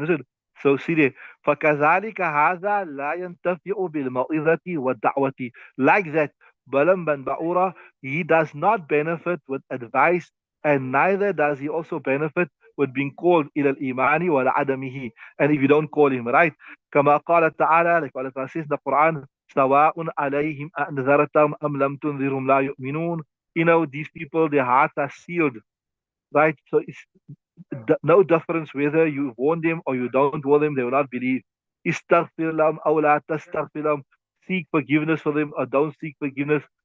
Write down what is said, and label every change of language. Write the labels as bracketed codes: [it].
[en] You understood? So see there. [ar] فَكَذَلِكَ هَذَا لَا يَنْتَفِعُ بِالْمَوْعِظَةِ وَالدَّعْوَةِ. [en] Like that, Balaam bin Ba'ura, he does not benefit with advice, and neither does he also benefit with being called [ar] إلى الإيمان ولا عدمه. [en] And if you don't call him, right? [ar] كما قال تعالى, [en] like Allah says in the Quran, [ar] سواء عليهم أنذرتهم أم لم تنذرهم لا يؤمنون. [en] You know, these people, their hearts are sealed, right? So it's no difference whether you warn them or you don't warn them, they will not believe. [ar] استغفر لهم أو لا تستغفر لهم. [en] Seek forgiveness for them or don't seek forgiveness.